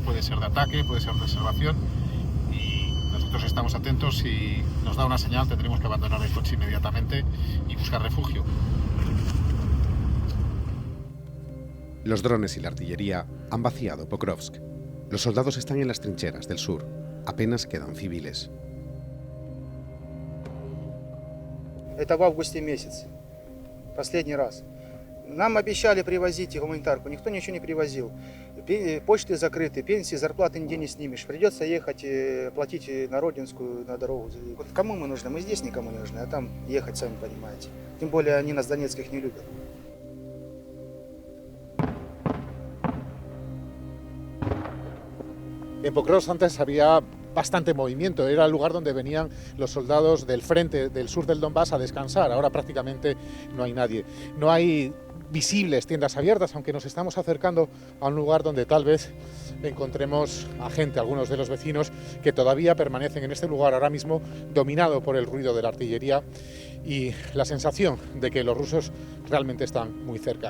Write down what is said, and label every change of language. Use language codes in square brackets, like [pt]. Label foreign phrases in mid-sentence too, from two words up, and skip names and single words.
[es] Puede ser de ataque, puede ser de observación. Y nosotros estamos atentos. Si nos da una señal, tendremos que abandonar el coche inmediatamente y buscar refugio. Los drones y la artillería han vaciado Pokrovsk. Los soldados están en las trincheras del sur. Apenas quedan civiles. [ru] Это в августе месяце. Последний раз. Нам обещали привозить гуманитарку. Никто ничего не привозил. Почты закрыты, пенсии, зарплаты нигде не снимешь. Придется ехать, платить на Родинскую, на дорогу. Вот кому мы нужны? Мы здесь никому не нужны, а там ехать, сами понимаете. Тем более они нас, донецких, не любят. [es] En Pokrovsk antes había bastante movimiento, era el lugar donde venían los soldados del frente del sur del Donbass a descansar. Ahora prácticamente no hay nadie. No hay visibles tiendas abiertas, aunque nos estamos acercando a un lugar donde tal vez encontremos a gente, algunos de los vecinos que todavía permanecen en este lugar ahora mismo dominado por el ruido de la artillería y la sensación de que los rusos realmente están muy cerca.